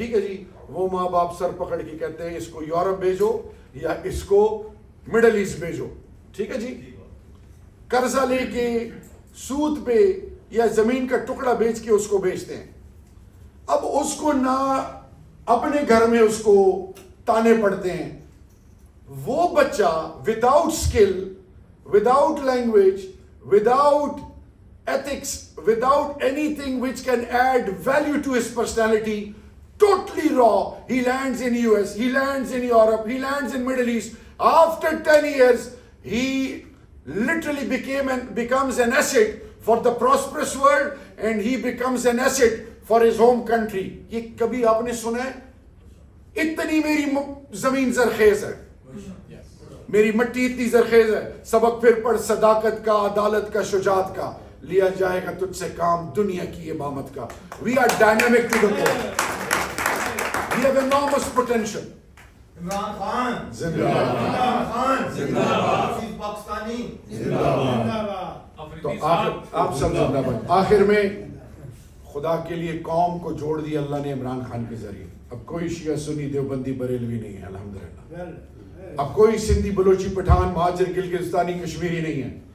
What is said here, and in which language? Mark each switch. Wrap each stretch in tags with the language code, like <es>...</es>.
<ur>ٹھیک ہے جی, وہ ماں باپ سر پکڑ کے کہتے ہیں اس کو یورپ بھیجو یا اس کو مڈل ایسٹ بھیجو. ٹھیک ہے جی, قرضہ لے کے سود پہ یا زمین کا ٹکڑا بیچ کے اس کو بیچتے ہیں. اب اس کو نہ اپنے گھر میں اس کو تانے پڑتے ہیں. وہ بچہ</ur> <en>Without skill, without language, without ethics, without anything which can add value to his personality, totally raw, he lands in US, he lands in Europe, he lands in Middle East. After 10 years, he literally becomes an asset for the prosperous world, and he becomes an asset for his home country.</en> <ur>یہ کبھی آپ نے سنا ہے؟ اتنی میری زمین زرخیز ہے, میری مٹی اتنی زرخیز ہے, سبق پھر پڑھ صداقت کا, عدالت کا, شجاعت کا, لیا جائے گا تجھ سے کام دنیا کی امامت کا.</ur> <en>We are dynamic to the core. We have enormous potential.</en> <ur>Imran Khan زندہ باد, عمران خان زندہ باد, پاکستانی زندہ باد. تو آپ سب زندہ باد. آخر میں خدا کے لیے قوم کو جوڑ دیا اللہ نے عمران خان کے ذریعے. اب کوئی شیعہ سنی دیوبندی بریلوی نہیں ہے الحمدللہ. اب کوئی سندھی بلوچی پٹھان مہاجر گلگستانی کشمیری نہیں ہے.</ur>